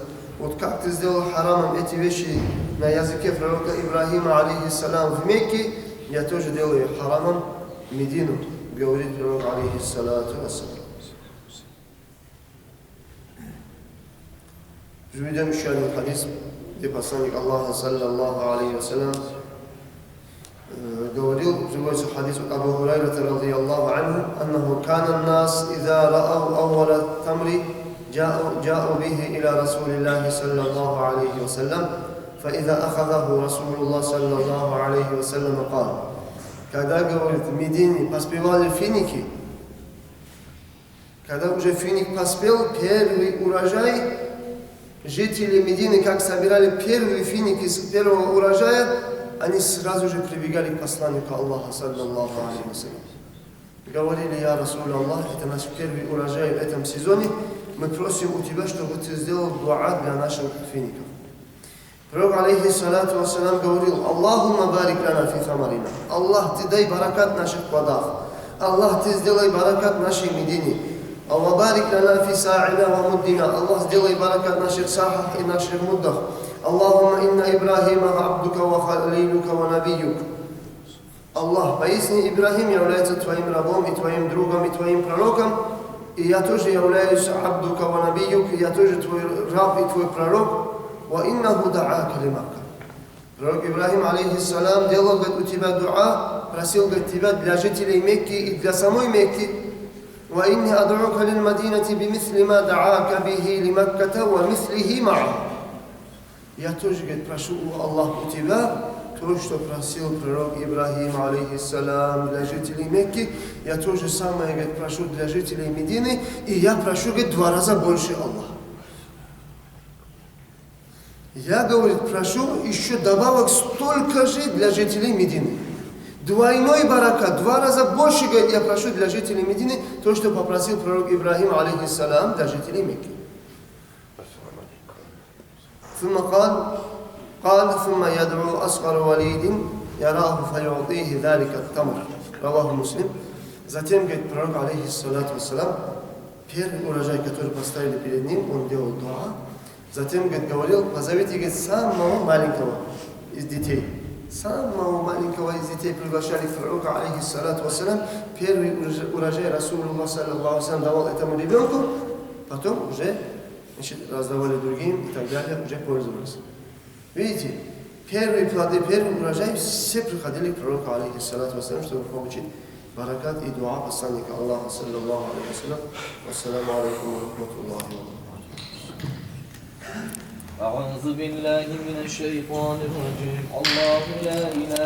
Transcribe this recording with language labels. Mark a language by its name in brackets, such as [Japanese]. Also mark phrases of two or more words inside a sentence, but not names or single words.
[Russian] Вот как ты сделал харамом эти вещи на языке пророка Ибрахима, алейхиссалам, в Мекке, я тоже делаю харамом Медину, говорит пророк, [Arabic] عليه الصلاة والسلام. [Russian] Приведем еще один хадис, где посланник Аллаха, [Arabic] صلى الله عليه وسلم, [Russian] говорил, приводится хадис от [Arabic] Абу Хурайрата, رضي الله عنه أنه كان الناس إذا رأوا أول التمر, جاءوا به إلى رسول الله صلى الله عليه وسلم فإذا أخذه رسول الله صلى الله عليه وسلم قال: [Russian] когда, говорит, в Медине поспевали финики, когда уже финик поспел, первый урожай, жители Медины, как собирали первые финики с первого урожая, они сразу же прибегали к посланнику Аллаха, [Arabic] صلى الله عليه وسلم. [Russian] Говорили: [Arabic] يا رسول الله, [Russian] это наш первый урожай в этом сезоне, мы просим у тебя, чтобы ты сделал дуа для наших фиников. Пророк, [Arabic] عليه الصلاة والسلام, [Russian] говорил: [Arabic] اللهم بارك لنا في ثمرنا. [Russian] Аллах, ты дай баракат в наших плодах. Аллах, ты сделай баракат в нашей Медине. [Arabic] الله بارك لنا في صاعنا ومدنا. [Russian] Аллах, сделай баракат в наших сахах и наших муддах. [Arabic] اللهم إن إبراهيم عبدك وخليلك ونبيك. [Russian] Аллах, поистине Ибрахим является твоим рабом и твоим другом и твоим пророком, и я тоже являюсь [Arabic] عبدك ونبيك, [Russian] я тоже твой раб и твой пророк. [Arabic] وإنه دعاك لمكة. [Russian] Пророк Ибрахим, алейхиссалам, делал, говорит, у тебя дуа, просил, говорит, тебя для жителей Мекки и для самой Мекки. [Arabic] وإني أدعوك للمدينة بمثل ما دعاك به لمكة ومثله معه. [Russian] Я тоже, говорит, прошу у Аллаха у тебя то, что просил пророк Ибрахим, алейхиссалам, для жителей Мекки, я то же самое, говорит, прошу для жителей Медины, и я прошу, говорит, 2 раза больше Аллаха. Я, говорит, прошу еще добавок столько же для жителей Медины. двойной баракат, 2 раза больше, говорит, я прошу для жителей Медины то, что попросил пророк Ибрахим, алейхиссалам, для жителей Мекки. [Arabic] ثم قال ثم يدعو أصغر وليد يراه فيعطيه ذلك التمر. رواه Муслим. [Russian] Затем, говорит, пророк, [Arabic] عليه الصلاة والسلام, [Russian] первый урожай, который поставили перед ним, он делал дуа. Затем, говорит, говорил, позовите, говорит, самого маленького из детей. Самого маленького из детей приглашали к пророку, [Arabic] عليه الصلاة والسلام. [Russian] Первый урожай Расулуллах, [Arabic] صلى الله عليه [Russian] давал этому ребенку, потом уже, значит, раздавали другим и так далее, уже пользовались. Видите, первые плоды, первый урожай, все приходили к пророку, [Arabic] عليه الصلاة والسلام, [Russian] чтобы получить баракат и дуа посланника Аллаха, [Arabic] صلى الله عليه وسلم. السلام عليكم ورحمة الله وبركاته. أعوذ بالله من الشيطان الرجيم الله لا إله